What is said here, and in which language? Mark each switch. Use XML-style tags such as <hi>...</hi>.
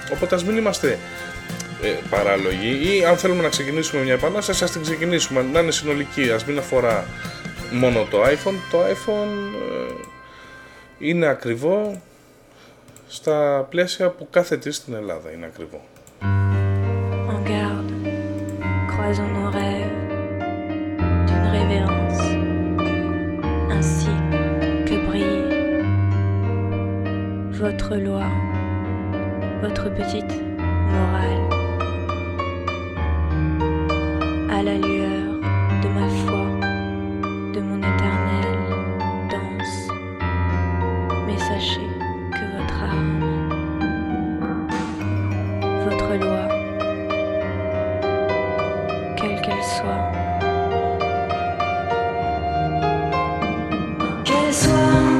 <el>Οπότε ας μην είμαστε παράλογοι, ή αν θέλουμε να ξεκινήσουμε μια επανάσταση, ας την ξεκινήσουμε, να είναι συνολική, ας μην αφορά μόνο το iPhone. Το iPhone είναι ακριβό στα πλαίσια που κάθε τι στην Ελλάδα είναι ακριβό.</el> <fr>En garde, croisons nos rêves d'une révérence ainsi que brille votre loi, votre petite morale à la lueur de ma foi, de mon éternelle danse. Mais sachez que votre âme, votre loi, quelle qu'elle soit, qu'elle soit</fr>